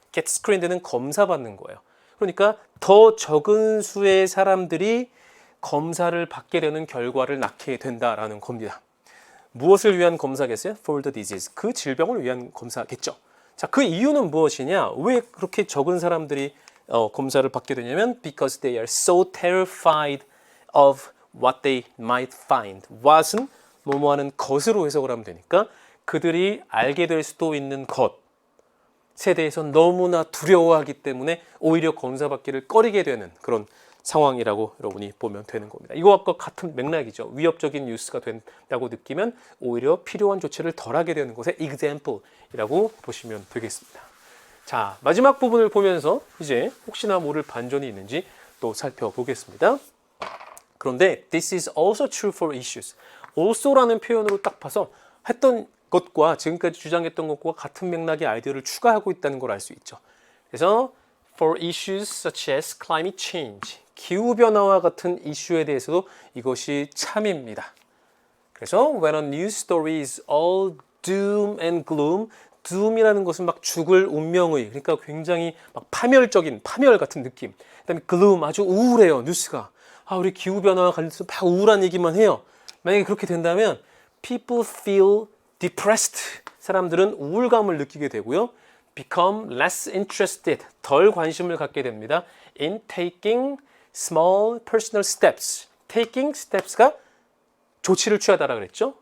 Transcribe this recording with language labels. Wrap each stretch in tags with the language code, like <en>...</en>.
<en>Get screened</en> <ko>는 검사받는 거예요. 그러니까 더 적은 수의 사람들이 검사를 받게 되는 결과를 낳게 된다라는 겁니다. 무엇을 위한 검사겠어요?</ko> <en>For the disease.</en> <ko>그 질병을 위한 검사겠죠. 자, 그 이유는 무엇이냐? 왜 그렇게 적은 사람들이 검사를 받게 되냐면</ko> <en>because they are so terrified of what they might find.</en> <ko>what은 뭐뭐 하는 것으로 해석을 하면 되니까 그들이 알게 될 수도 있는 것에 대해서 너무나 두려워하기 때문에 오히려 검사받기를 꺼리게 되는 그런 상황이라고 여러분이 보면 되는 겁니다. 이거와 같은 맥락이죠. 위협적인 뉴스가 된다고 느끼면 오히려 필요한 조치를 덜하게 되는 것의 example이라고 보시면 되겠습니다. 자, 마지막 부분을 보면서 이제 혹시나 모를 반전이 있는지 또 살펴보겠습니다. 그런데</ko> <en>this is also true for issues.</en> <ko>also라는 표현으로 딱 봐서 했던 것과 지금까지 주장했던 것과 같은 맥락의 아이디어를 추가하고 있다는 걸 알 수 있죠. 그래서</ko> <en>for issues such as climate change,</en> <ko>기후변화와 같은 이슈에 대해서도 이것이 참입니다. 그래서</ko> <en>when a news story is all doom and gloom,</en> <ko>doom이라는 것은 막 죽을 운명의, 그러니까 굉장히 막 파멸 같은 느낌. 그다음에 gloom, 아주 우울해요, 뉴스가. 우리 기후변화와 관련해서 막 우울한 얘기만 해요. 만약에 그렇게 된다면</ko> <en>people feel depressed.</en> <ko>사람들은 우울감을 느끼게 되고요.</ko> <en>become less interested.</en> <ko>덜 관심을 갖게 됩니다.</ko> <en>in taking small personal steps. taking steps</en> <ko>가 조치를 취하다라 그랬죠.</ko>